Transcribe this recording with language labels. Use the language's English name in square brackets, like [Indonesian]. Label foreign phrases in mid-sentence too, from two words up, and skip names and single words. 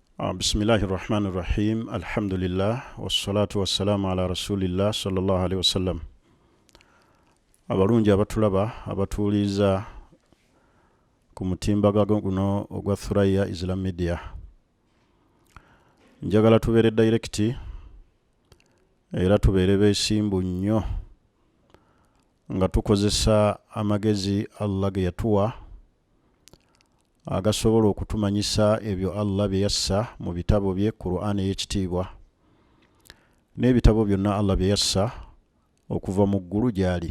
[Arabic] بسم الله الرحمن الرحيم الحمد لله والصلاة والسلام على رسول الله صلى الله عليه وسلم. [Ganda] abalungi abatulaba abatuuliza ku mutimbaga guno ogwa Thuraya Islam Media, njagala tubeere direct era tubeere beesimbu nnyo nga tukozesa amagezi Allah ge yatuwa agasobola okutumanyisa ebyo Allah bye yassa mu bitabo bye Qur'an y'ekitiibwa n'ebitabo byonna Allah bye yassa okuva mu ggulu gy'ali.